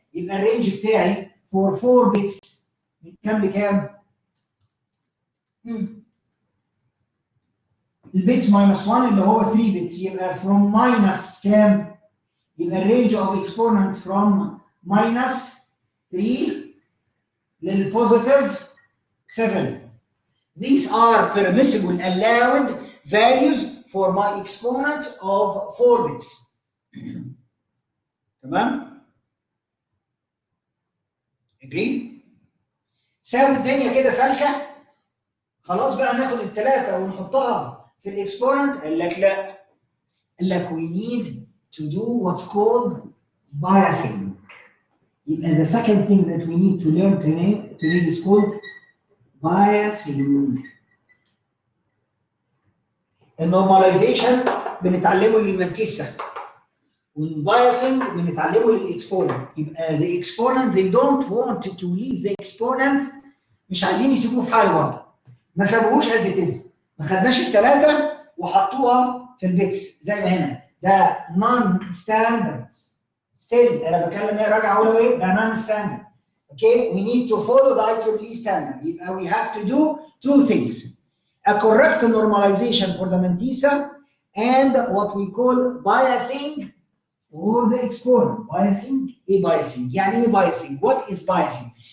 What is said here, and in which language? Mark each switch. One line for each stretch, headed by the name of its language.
Arabic: يبقى الرينج بتاعي
English: for 4 bits
Arabic: كام بكام؟ البيتس minus 1 اللي هو 3 bits. يبقى from minus كام؟ يبقى الرينج
English: of exponent
Arabic: from -3 للpositive 7.
English: These are permissible allowed values for my exponent of 4 bits.
Arabic: تمام؟ Agree؟ ساوي الدنيا كده سالكة. خلاص بقى ناخد الثلاثه ونحطها في الاكسبوننت. قال لك لا، قال لك
English: we need to do what's called biasing. يبقى the second thing that we need to learn today is called biasing.
Arabic: النورماليزيشن بنتعلمه للمنتيسة، والبايسنج بنتعلمه للاكسبوننت.
English: يبقى the exponent they don't want to leave the exponent،
Arabic: مش عايزين يسيبوه في حاله برضه، ما سابوهوش
English: as it is.
Arabic: ما خدناش الثلاثه وحطوها في البيتس زي ما هنا.
English: ده non standard.
Arabic: still انا بتكلم ايه، راجع اقول ايه، ده non standard.
English: Okay, we need to follow the IEEE standard. يبقى we have to do two things: a correct normalization for the mantissa and what we call biasing for the exponent. Biasing, ايه biasing؟ يعني ايه biasing؟ What is biasing?